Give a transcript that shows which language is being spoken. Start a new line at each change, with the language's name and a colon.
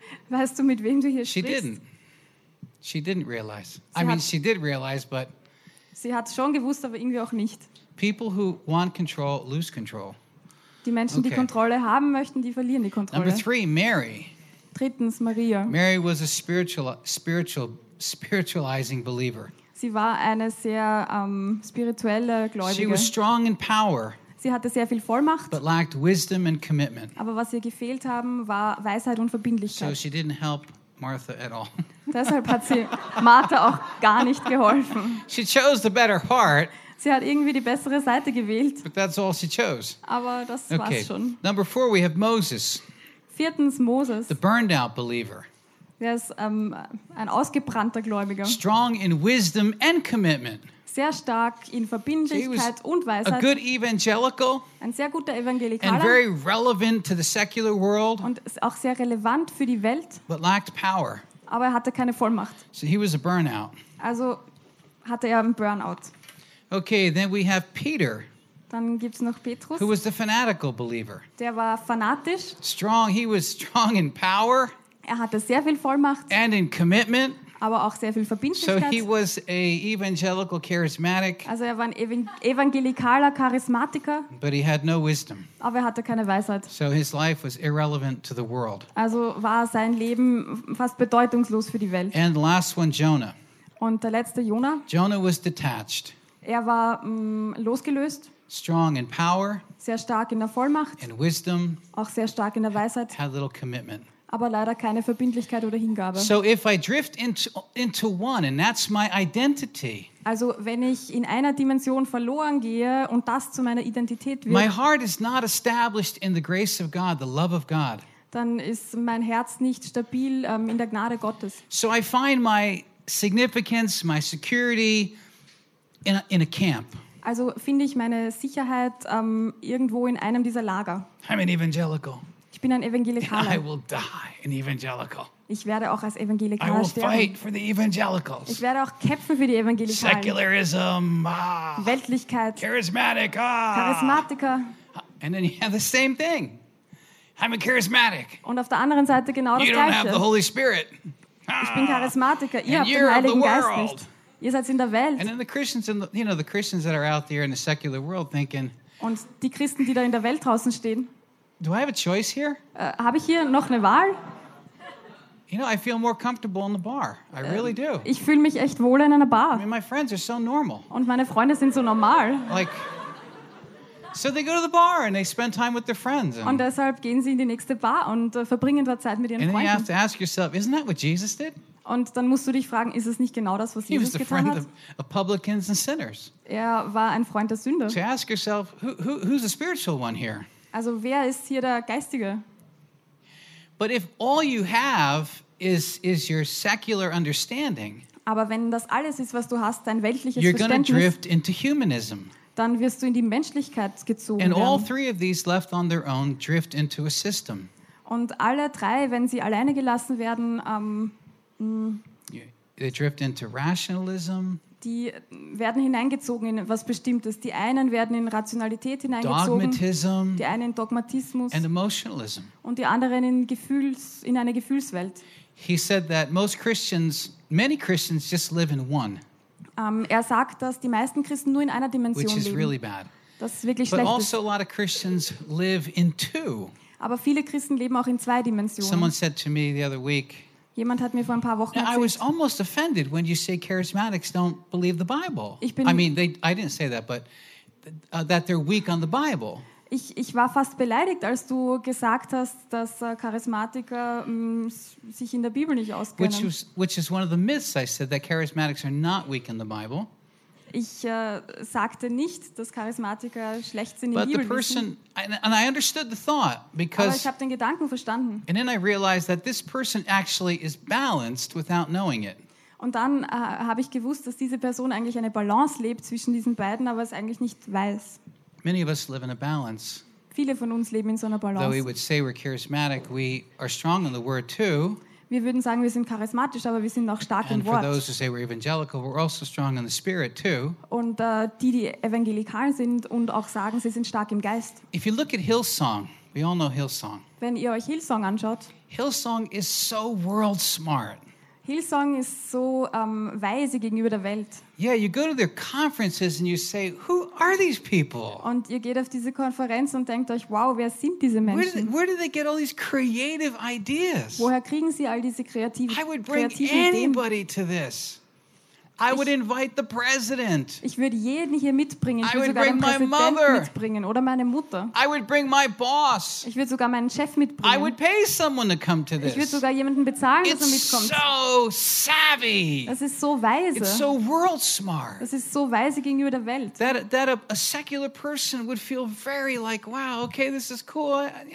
German: Weißt du, mit wem du hier sprichst?
English: She didn't. She didn't realize. She did realize, but...
German: Sie hat schon gewusst, aber irgendwie auch nicht.
English: People who want control, lose control.
German: Die Menschen, okay, die Kontrolle haben möchten, die verlieren die Kontrolle.
English: Number three, Mary.
German: Drittens, Maria.
English: Mary was a spiritualizing believer.
German: Sie war eine sehr spirituelle Gläubige.
English: She was strong in power.
German: Sie hatte sehr viel Vollmacht.
English: But lacked wisdom and commitment.
German: Aber was ihr gefehlt haben, war Weisheit und Verbindlichkeit.
English: So she didn't help Martha at all.
German: Deshalb hat sie Martha auch gar nicht geholfen.
English: She chose the better heart.
German: Sie hat irgendwie die bessere Seite gewählt.
English: But that's all she chose.
German: Aber das okay. war's schon.
English: Number four, we have Moses.
German: Viertens Moses.
English: The burned out believer.
German: Er ist ein ausgebrannter Gläubiger.
English: Strong in wisdom and commitment.
German: Sehr stark in Verbindlichkeit und Weisheit.
English: A good evangelical.
German: Ein sehr guter Evangelikaler.
English: And very relevant to the secular world.
German: Und auch sehr relevant für die Welt.
English: But lacked power.
German: Aber er hatte keine Vollmacht.
English: So he was a burnout.
German: Also hatte er einen Burnout.
English: Okay, then we have Peter.
German: Dann gibt's noch Petrus.
English: Who was the fanatical believer?
German: Der war fanatisch.
English: Strong, he was strong in power.
German: Er hatte sehr viel Vollmacht.
English: And in commitment.
German: Aber auch sehr viel Verbindlichkeit.
English: So he was a evangelical charismatic.
German: Also er war ein evangelikaler Charismatiker.
English: But he had no wisdom.
German: Aber er hatte keine Weisheit.
English: So his life was irrelevant to the world.
German: Also war sein Leben fast bedeutungslos für die Welt.
English: And last one, Jonah.
German: Und der letzte, Jonah.
English: Jonah was detached.
German: Er war losgelöst.
English: Strong in power.
German: Sehr stark in der Vollmacht.
English: In wisdom.
German: Auch sehr stark in der Weisheit.
English: Had little commitment.
German: Aber leider keine Verbindlichkeit oder Hingabe.
English: So if I drift into one and that's my identity.
German: Also wenn ich in einer Dimension verloren gehe und das zu meiner Identität wird.
English: My heart is not established in the grace of God, the love of God.
German: Dann ist mein Herz nicht stabil in der Gnade Gottes.
English: So I find my significance, my security in a camp.
German: Also finde ich meine Sicherheit irgendwo in einem dieser Lager.
English: I'm an evangelical.
German: Ich bin ein Evangelikaler.
English: I will die an evangelical.
German: Ich werde auch als Evangelikaler sterben.
English: I will fight for the evangelicals.
German: Ich werde auch kämpfen für die Evangelikalen.
English: Secularism.
German: Weltlichkeit.
English: Charismatic.
German: Charismatiker.
English: And then you have the same thing. I'm a charismatic.
German: Und auf der anderen Seite genau das Gleiche.
English: You don't have the Holy Spirit.
German: Ich bin Charismatiker. Ihr habt den Heiligen Geist nicht. Ihr seid in der Welt.
English: And then the Christians, the Christians that are out there in the secular world thinking.
German: Und die Christen, die da in der Welt draußen stehen.
English: Do I have a choice here?
German: Habe ich hier noch eine Wahl?
English: You know, I feel more comfortable in the bar. I really do.
German: Ich fühle mich echt wohl in einer Bar.
English: I mean, my friends are so normal.
German: Und meine Freunde sind so normal.
English: Like, so they go to the bar and they spend time with their friends.
German: Und deshalb gehen sie in die nächste Bar und verbringen dort Zeit mit ihren
English: and
German: Freunden.
English: And you have to ask yourself, isn't that what Jesus did?
German: Und dann musst du dich fragen, ist es nicht genau das, was
English: he
German: Jesus getan hat?
English: Of publicans and sinners.
German: Er war ein Freund der Sünder.
English: So ask yourself, who's the spiritual one here?
German: Also wer ist hier der Geistige?
English: But if all you have is your secular understanding,
German: aber wenn das alles ist, was du hast, dein weltliches
English: you're
German: Verständnis,
English: drift into humanism.
German: Dann wirst du in die Menschlichkeit gezogen.
English: And all three of these left on their own drift into a system.
German: Und alle drei, wenn sie alleine gelassen werden,
English: they drift into rationalism.
German: Die werden hineingezogen in was Bestimmtes. Die einen werden in Rationalität hineingezogen. Die einen in Dogmatismus.
English: And emotionalism.
German: Und die anderen in eine Gefühlswelt.
English: He said that most Christians, many Christians just live in one.
German: Er sagt, dass die meisten Christen nur in einer Dimension
English: which is
German: leben.
English: Really bad.
German: Das ist wirklich
English: but
German: schlecht.
English: But also a lot of Christians live in two.
German: Aber viele Christen leben auch in zwei Dimensionen.
English: Someone said to me the other week,
German: jemand hat mir vor ein paar Wochen erzählt.
English: I was almost offended when you say charismatics don't believe the Bible. I didn't say that, but that they're weak on the Bible.
German: Ich war fast beleidigt, als du gesagt hast, dass Charismatiker sich in der Bibel nicht auskennen.
English: Which is one of the myths I said that charismatics are not weak in the Bible.
German: Ich sagte nicht, dass Charismatiker schlecht sind in
English: but
German: der Bibel.
English: But the person and I understood the thought because
German: aber ich habe den Gedanken verstanden.
English: And then I realized that this person actually is balanced without knowing it.
German: Und dann habe ich gewusst, dass diese Person eigentlich eine Balance lebt zwischen diesen beiden, aber es eigentlich nicht weiß.
English: Many of us live in a balance.
German: Viele von uns leben in so einer Balance.
English: Though we would say we're charismatic, we are strong in the word too.
German: Wir würden sagen, wir sind charismatisch, aber wir sind auch stark
English: and
German: im Wort.
English: And for those who say we're evangelical, we're also strong in the spirit too.
German: Und die evangelikal sind und auch sagen, sie sind stark im Geist.
English: If you look at Hillsong, we all know Hillsong.
German: Wenn ihr euch Hillsong anschaut.
English: Hillsong is so world smart.
German: Hillsong ist so weise gegenüber der Welt.
English: Yeah, you go to their conferences and you say, who are these people?
German: Und ihr geht auf diese Konferenz und denkt euch, wow, wer sind diese Menschen?
English: Where do they get all these creative ideas?
German: Woher kriegen sie all diese kreativen Ideen?
English: I would bring anybody to this. I would invite the president.
German: Ich würde jeden hier mitbringen. Ich würde sogar den Präsidenten mitbringen oder meine Mutter.
English: I would bring my boss.
German: Ich würde sogar meinen Chef mitbringen.
English: I would pay someone to come to this.
German: Ich würde sogar jemanden bezahlen, dass er mitkommt.
English: It's so savvy.
German: Das ist so weise.
English: It's so world smart.
German: Das ist so weise gegenüber der Welt.
English: That a secular person would feel very like, wow, okay, this is cool.